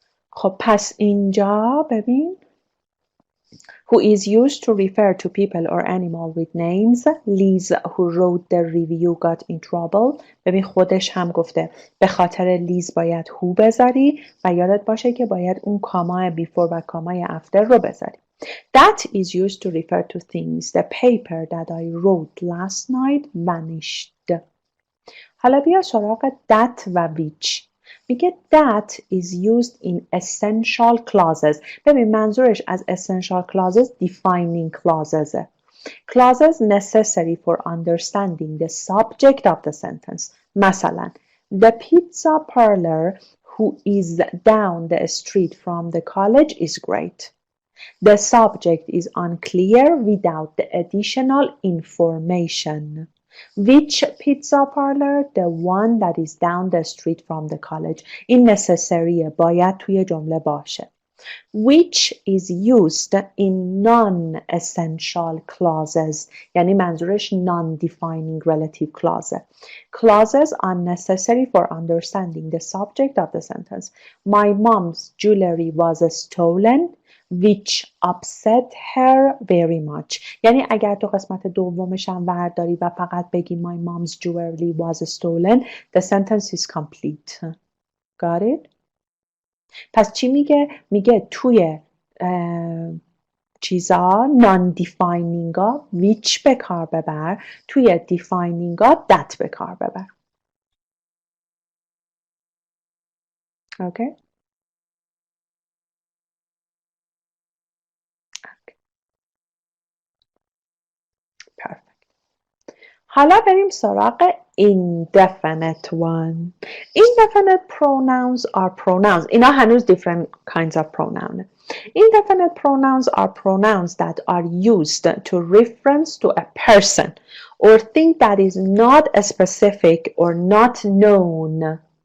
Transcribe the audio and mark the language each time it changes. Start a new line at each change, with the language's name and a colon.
Persian: خب پس اینجا ببین
English: who is used to refer to people or animal with names. Liz who wrote the review got in trouble.
Persian: ببین خودش هم گفته به خاطر لیز باید who بذاری و یادت باشه که باید اون کامای before و کامای after رو بذاری.
English: That is used to refer to things. The paper that I wrote last night vanished.
Persian: حالا بیا سراغ that و which.
English: میگه that is used in essential clauses.
Persian: ببین منظورش از
English: essential clauses defining clauses. Clauses necessary for understanding the subject of the sentence. مثلا the pizza parlor who is down the street from the college is great. The subject is unclear without the additional information. Which pizza parlor? The one that is down the street from the college.
Persian: این necessaryه. باید توی جمله باشه.
English: Which is used in non-essential clauses.
Persian: یعنی منظورش
English: non-defining relative clause. Clauses are necessary for understanding the subject of the sentence. My mom's jewelry was stolen, which upset her very much.
Persian: یعنی اگر تو قسمت دومش هم ورداری و فقط بگی
English: my mom's jewelry was stolen, the sentence is complete. Got it?
Persian: پس چی میگه؟ میگه توی چیزا non-defining ها which به کار ببر، توی defining ها that به کار ببر.
English: Okay? Perfect.
Persian: حالا بریم سراغ
English: indefinite one. Indefinite pronouns are pronouns.
Persian: اینا هنوز
English: different kinds of pronoun. Indefinite pronouns are pronouns that are used to reference to a person or thing that is not specific or not known.